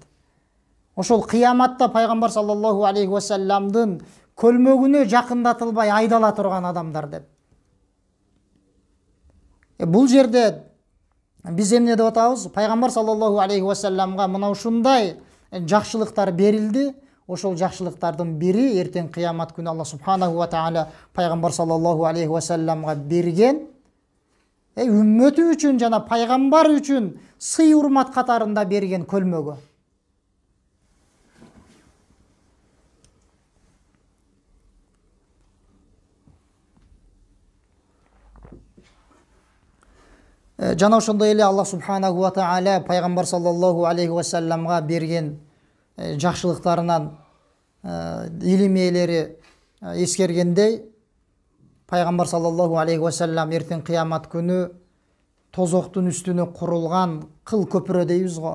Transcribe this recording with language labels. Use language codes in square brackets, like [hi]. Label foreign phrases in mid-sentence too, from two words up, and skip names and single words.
[ky] Ошол кыяматта пайгамбар [ar] صلى الله عليه وسلم [ky] көлмөгүнө жакындатылбай айдала турган адамдар деп. Бул жерде биз эмне деп атабыз? Пайгамбар [ar] صلى الله عليه وسلم [ky] мына ушундай жакшылыктар берилди. Ошол жакшылыктардын бири эртең кыямат күнү Аллах [ar] سبحانه وتعالى [ky] пайгамбар [ar] صلى الله عليه وسلم [ky] берген үммөтү үчүн жана пайгамбар үчүн сый урмат катарында берген көлмөгү. Жана ошондой эле Аллах [ar] سبحانه وتعالى [ky] пайгамбар [ar] صلى الله عليه وسلم [ky] берген жакшылыктарынан илим ээлери эскергендей, пайгамбар [ar] صلى الله عليه وسلم [ky] эртең кыямат күнү тозоктун үстүнө курулган кыл көпүрө дейбиз го.